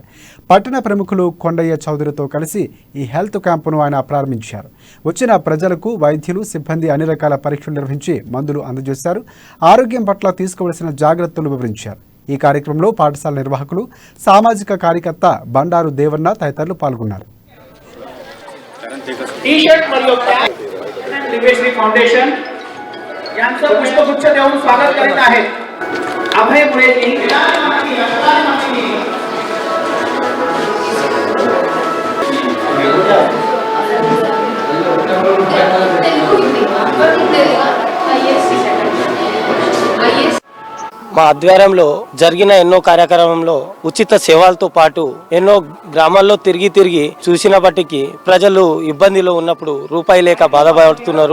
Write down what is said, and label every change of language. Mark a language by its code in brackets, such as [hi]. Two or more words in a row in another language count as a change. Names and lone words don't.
[te] పట్టణ ప్రముఖులు కొండయ్య చౌదరితో కలిసి ఈ [en] health camp [te] ఆయన ప్రారంభించారు. వచ్చిన ప్రజలకు వైద్యులు, సిబ్బంది అన్ని రకాల పరీక్షలు నిర్వహించి మందులు అందజేశారు. ఆరోగ్యం పట్ల తీసుకోవలసిన జాగ్రత్తలు వివరించారు. ఈ కార్యక్రమంలో పాఠశాల నిర్వాహకులు, సామాజిక కార్యకర్త బండారు దేవన్న తదితరులు పాల్గొన్నారు. [mr] फाउंडेशन यांचं पुष्पगुच्छ देऊन स्वागत करीत आहेत. अभय मुळेजी [te] మా ఆధ్వర్యంలో జరిగిన ఎన్నో కార్యక్రమంలో ఉచిత సేవలతో పాటు ఎన్నో గ్రామాల్లో తిరిగి చూసినప్పటికీ ప్రజలు ఇబ్బందిలో ఉన్నప్పుడు రూపాయి లేక బాధపడుతున్నారు.